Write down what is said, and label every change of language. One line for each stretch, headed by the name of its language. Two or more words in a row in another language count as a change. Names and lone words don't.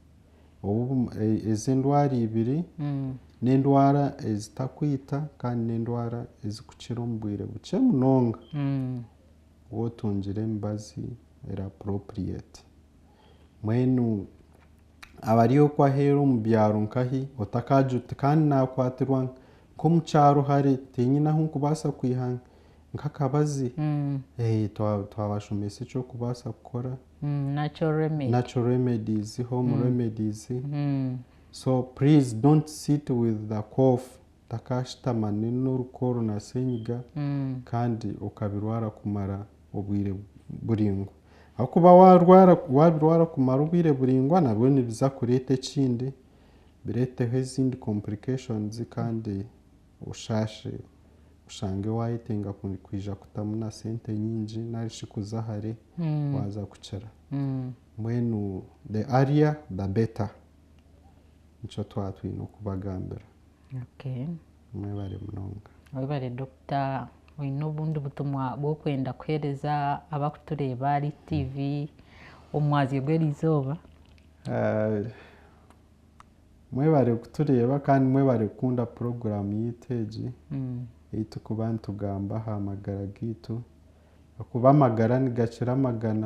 Nyankole: ez'endwara ibiri n'endwara ezitakwita kandi n'endwara ezikukira omu bwire bukye munonga wotungire emibazi era appropriate. Mwenu abariyo kwaheera omu byaro nkahi otakajuta kandi nakwatirwa nk'omu kyaro hare tinyine ahu nkubaasa kwiha nk'akabazi twabashomesa ekyokubaasa kukora
English: natural remedies, home remedies. So please don't sit with the cough
Nyankole: takashitama n'orukoro na senyiga kandi okabirwara kumara obwire buringwa. Akuba wabirwara kumara obwire buringwa nabwo nibiza kureeta ekindi bireeteho ezindi complications kandi oshange wayetenga kwija kutamu na sente nyingi narishi kuza hare waza kukira. Mbwenu
English: the earlier the better
Nyankole: nikyo twatwine okubagambira.
English: Okay.
Nyankole: Mwebare munonga. Mwebare Dr. Oine obundi butumwa bwokwenda kuhereza abakutureba ari TV omwazi gw'erizooba? Mwebare kutureba kandi mwebare kukunda program yitu egi eitu kuba nitugamba aha magara gaitu akuba amagara nigakira amagana.